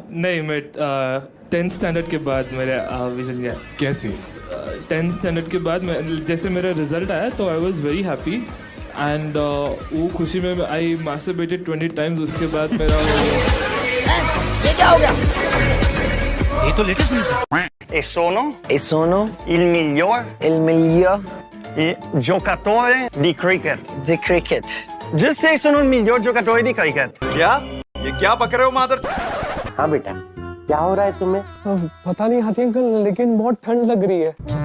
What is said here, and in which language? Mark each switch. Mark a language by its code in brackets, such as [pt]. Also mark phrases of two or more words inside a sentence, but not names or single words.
[hi] नहीं, मैं 10th स्टैंडर्ड के बाद मेरा विजन गया। कैसे? 10th स्टैंडर्ड के बाद जैसे मेरा रिजल्ट आया तो [en] I was very happy and [hi] वो खुशी में [en] I masturbated 20 times. [hi] उसके बाद मेरा ये क्या हो गया? ये तो [en] latest news [hi] है। [it] E sono il miglior giocatore di cricket. di cricket. [en] Just say [it] sono il miglior giocatore di cricket. [hi] क्या? ये क्या बक रहे हो मादर? हाँ बेटा, क्या हो रहा है तुम्हें? पता नहीं हाथी अंकल, लेकिन बहुत ठंड लग रही है।